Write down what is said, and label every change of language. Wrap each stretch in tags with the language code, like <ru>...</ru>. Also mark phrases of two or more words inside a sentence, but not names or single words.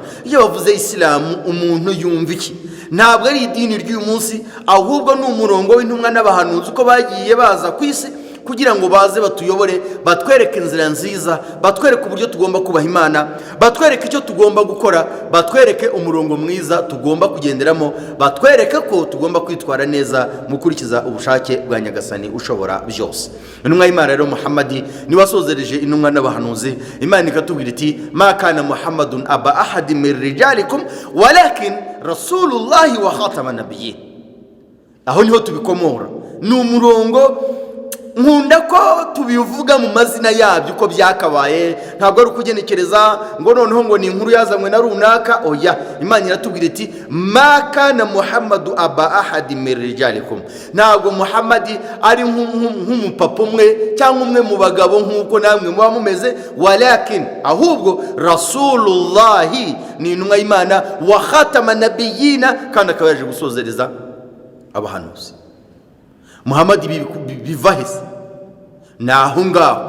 <rw>Iyo bavuze Isilamu umuntu yumva iki? Ntabwo ari idini ry'uyu munsi, ahubwo ni umurongo w'intumwa n'abahanuzi uko bagiye baza ku isi kugira ngo baze batuyobore, batwereke inzira nziza, batwereke uburyo tugomba kubaha Imana, batwereke icyo tugomba gukora, batwereke umurongo mwiza tugomba kugenderamo, batwereke ko tugomba kwitwara neza mu kurikiza ubushake bwa Nyagasani ushobora byose. Intumwa y'Imana rero Muhammadi niwe wasozereje intumwa n'abahanuzi. Imana ikatubwira iti</rw> <ar>ما كان محمد أبا أحد من رجالكم ولكن رسول الله وخاتم النبيين.</ar> <rw>Aho niho tubikomora, ni umurongo nkunda ko tubivuga mu mazina yabyo uko byakabaye, ntabwo ari ukugenekereza ngo noneho ngo ni inkuru yazanywe na runaka. Oya, Imana iratubwira iti</rw> <ar>ما كان محمد أبا أحد من رجالكم,</ar> <rw>ntabwo Muhammadi ari nk'umupapa umwe cyangwa umwe mu bagabo nk'uko namwe muba mumeze, walakin ahubwo rasulullahi, ni intumwa y'Imana,</rw> <ar>وخاتم النبيين,</ar> <rw>kandi akaba yaje gusozereza abahanuzi. Muhammadi biva hese? Ni aho ngaho.</rw>